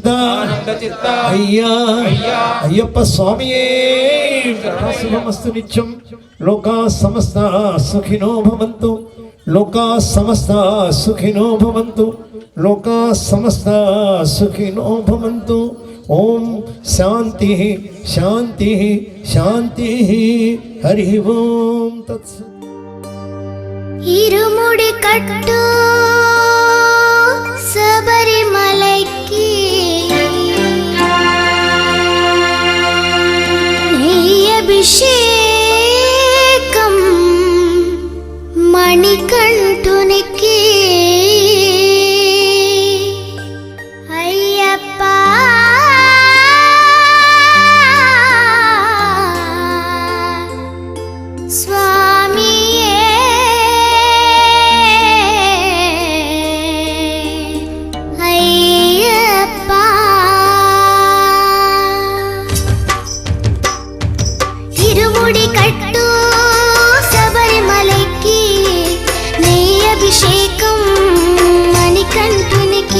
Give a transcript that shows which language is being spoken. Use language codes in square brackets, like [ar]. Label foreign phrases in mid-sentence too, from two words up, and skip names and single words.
[sa] అయ్యా అయ్యప్ప స్వామియే శుభమస్తు నిత్యం లోకా సమస్త సుఖినో భవంతు లోకా సమస్త సుఖినో భవంతు లోకా సమస్త సుఖినో భవంతు ఓం శాంతి శాంతి శాంతి హరి ఓం తత్సత్ [ta] இருமுடி கட்டு சபரிமலைக்கு நெய்யபிஷேகம் மணிகண்டுனிக்கு ஐயப்பா [te] స్వామియే అయ్యప్పా ఇరుముడి కట్టు శబరిమలైకి నెయ్యి అభిషేకం మణికంఠునికి